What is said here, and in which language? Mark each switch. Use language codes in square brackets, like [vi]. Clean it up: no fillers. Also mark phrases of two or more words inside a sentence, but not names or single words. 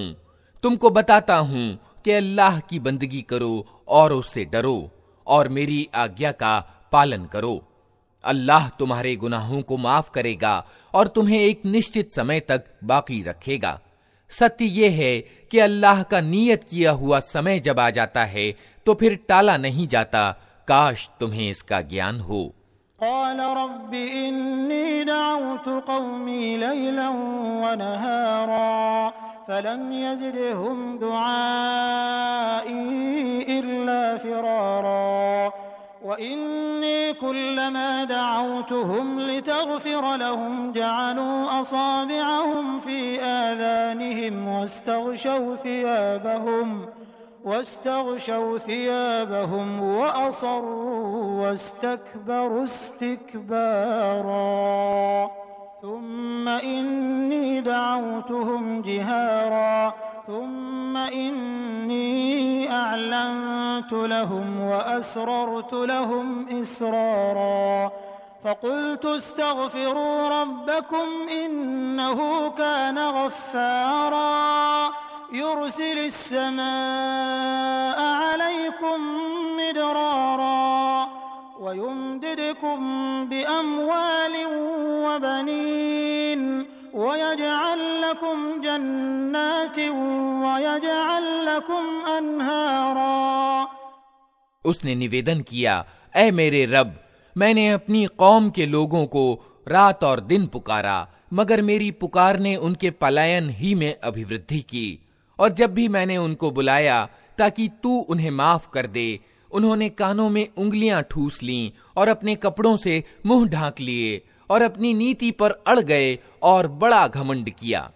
[hi] तुमको बताता हूँ कि अल्लाह की बंदगी करो और उससे डरो और मेरी आज्ञा का पालन करो। अल्लाह तुम्हारे गुनाहों को माफ करेगा और तुम्हें एक निश्चित समय तक बाकी रखेगा। सत्य ये है कि अल्लाह का नियत किया हुआ समय जब आ जाता है तो फिर टाला नहीं जाता। काश तुम्हें इसका ज्ञान हो। [ar] قال رب إني دعوت قومي ليلا ونهارا فلم يزدهم دعائي إلا فرارا وإني كلما دعوتهم لتغفر لهم جعلوا أصابعهم في آذانهم واستغشوا ثيابهم وأصروا واستكبروا استكبارا ثم إني دعوتهم جهارا ثم إني दअउतुहुम जिहारा थुम्म इन्नी أعلنت لهم وأسررت لهم إسرارا فقلت استغفروا ربكم إنه كان غفارا يرسل الس سماء عليكم مدرارا ويمددكم بأموال وبنين ويجعل لكم جنات ويجعل لكم أنهارا. [hi] उसने निवेदन किया, ऐ मेरे रब, मैंने अपनी कौम के लोगों को रात और दिन पुकारा, मगर मेरी पुकार ने उनके पलायन ही में अभिवृद्धि की। और जब भी मैंने उनको बुलाया ताकि तू उन्हें माफ कर दे, उन्होंने कानों में उंगलियां ठूस लीं और अपने कपड़ों से मुंह ढांक लिए और अपनी नीति पर अड़ गए और बड़ा घमंड किया।